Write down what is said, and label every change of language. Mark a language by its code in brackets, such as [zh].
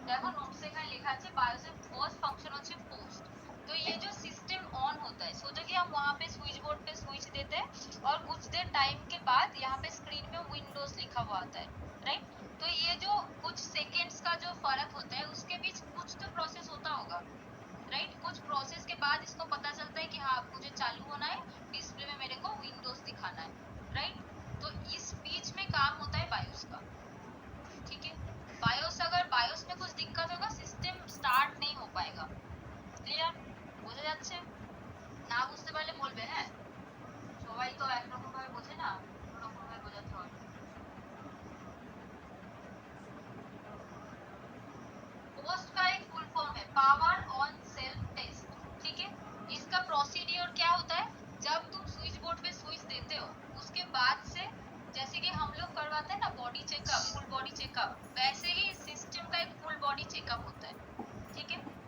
[bn] দেখো নোটস এখানে লেখা আছে [hi] बायोस में फर्स्ट फंक्शन [bn] হচ্ছে পোস্ট। [hi] तो ये जो सिस्टम ऑन होता है, सोचो कि हम वहां पे स्विच बोर्ड पे स्विच देते हैं और कुछ देर टाइम के बाद यहाँ पे स्क्रीन में विंडोज लिखा हुआ आता है, राइट। तो ये जो कुछ सेकेंड्स का जो फर्क होता है उसके बीच कुछ तो प्रोसेस होता होगा, राइट। कुछ प्रोसेस के बाद इसको पता चलता है कि हाँ मुझे चालू होना है, डिस्प्ले में मेरे को विंडोज दिखाना है, राइट। तो इस बीच में काम होता है बायोस का, ठीक है। बायोस अगर बायोस में कुछ दिक्कत होगा सिस्टम स्टार्ट नहीं हो पाएगा, [bn] ক্লিয়ার, বোঝা যাচ্ছে? না বুঝতে পারলে বলবে, হ্যাঁ। সবাই তো একরকম ভাবে বোঝে না, অন্য রকম ভাবে বোঝাতে হয়। [hi] पोस्ट का एक फुल फॉर्म है पावर ऑन सेल्फ टेस्ट, ठीक है। इसका प्रोसीड्योर क्या होता है, जब तुम स्विच बोर्ड पे स्विच देते हो उसके बाद से जैसे कि हम लोग करवाते हैं ना body checkup, full body checkup, वैसे ही सिस्टम का एक फुल बॉडी चेकअप होता है, ठीक है।